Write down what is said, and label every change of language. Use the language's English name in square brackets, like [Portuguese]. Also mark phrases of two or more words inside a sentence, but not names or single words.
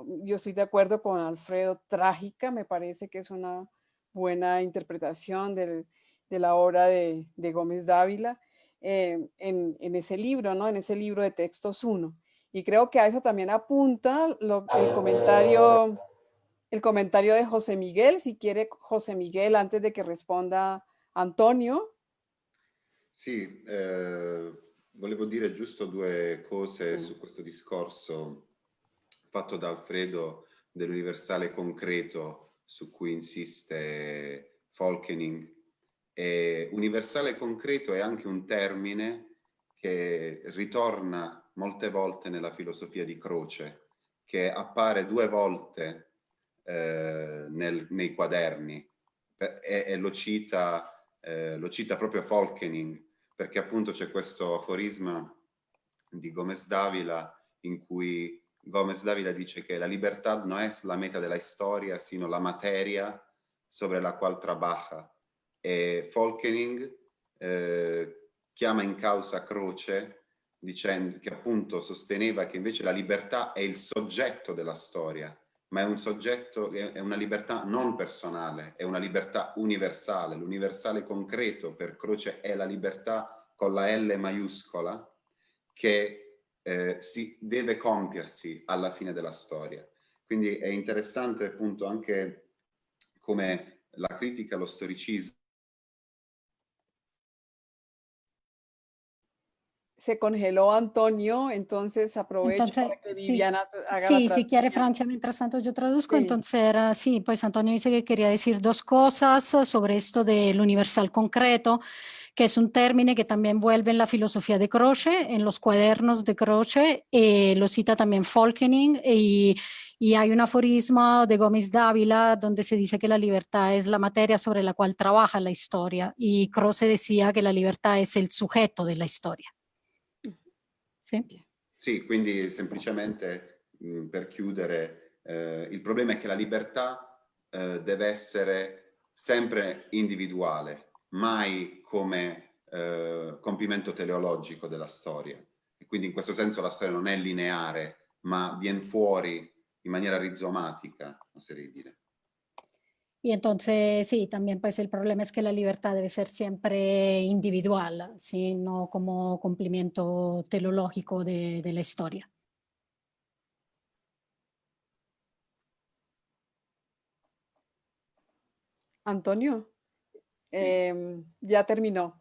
[Spanish] Yo estoy de acuerdo con Alfredo, trágica, me parece que es una buena interpretación de la obra de Gómez Dávila en ese libro, ¿no? En ese libro de Textos 1. Y creo que a eso también apunta el comentario de José Miguel. Si quiere, José Miguel, antes de que responda Antonio. [Italian] Sì, volevo dire giusto due cose su questo discorso fatto da Alfredo dell'universale concreto su cui insiste Folkening. Universale concreto è anche un termine che ritorna molte volte nella filosofia di Croce, che appare 2 volte nei quaderni e lo cita proprio Folkening perché appunto c'è questo aforisma di Gómez Dávila in cui Gómez Dávila dice [Spanish] que la libertad no es la meta de la historia, sino la materia sobre la cual trabaja. [Italian] E Folkening chiama in causa Croce, dicendo che appunto sosteneva che invece la libertà è il soggetto della storia, ma è un soggetto, è una libertà non personale, è una libertà universale. L'universale concreto per Croce è la libertà con la L maiuscola, che si deve compiersi alla fine della storia. Quindi è interessante appunto anche come la critica allo storicismo. [Spanish] Se congeló Antonio, entonces aprovecho Entonces, para que sí, Viviana haga la sí, si quiere traducción. Francia, mientras tanto yo traduzco. Sí. Entonces era, sí, pues Antonio dice que quería decir dos cosas sobre esto del universal concreto, que es un término que también vuelve en la filosofía de Croce, en los cuadernos de Croce, lo cita también Folkening, y hay un aforismo de Gómez Dávila donde se dice que la libertad es la materia sobre la cual trabaja la historia, y Croce decía que la libertad es el sujeto de la historia. ¿Sí? [Italian] Sì, quindi semplicemente per chiudere, il problema è che la libertà deve essere sempre individuale, mai come compimento teleologico della storia. E quindi in questo senso la storia non è lineare, ma viene fuori in maniera rizomatica, oserei dire. [Spanish] Y entonces, sí, también pues el problema es que la libertad debe ser siempre individual, ¿sí? No como cumplimiento teleológico de la historia. Antonio, ya terminó.